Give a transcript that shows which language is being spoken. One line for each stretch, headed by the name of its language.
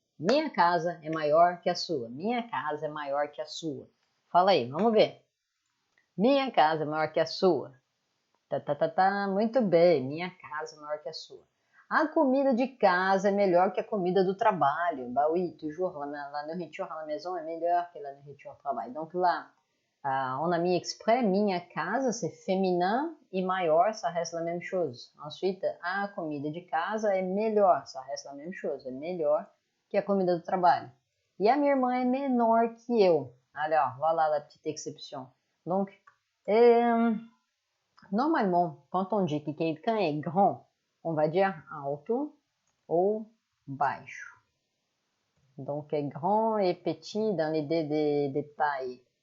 Portuguese: Minha casa é maior que a sua. Minha casa é maior que a sua. Fala aí, vamos ver. Minha casa é maior que a sua. Muito bem. Minha casa é maior que a sua. A comida de casa é melhor que a comida do trabalho.
French: Bah oui, toujours, la nourriture à la maison est meilleure que la nourriture au travail. Donc là, on a mis exprès, minha casa, c'est féminin, e maior, ça reste la même chose. Ensuite, a comida de casa
Portuguese: é melhor, ça reste la même chose, é melhor que a comida do trabalho. E a minha irmã é menor que eu.
French: Alors, voilà la petite exception. Donc, normalement, quand on dit que quelqu'un est grand, on va dire alto ou baixo. Donc, est grand et petit dans l'idée des tailles.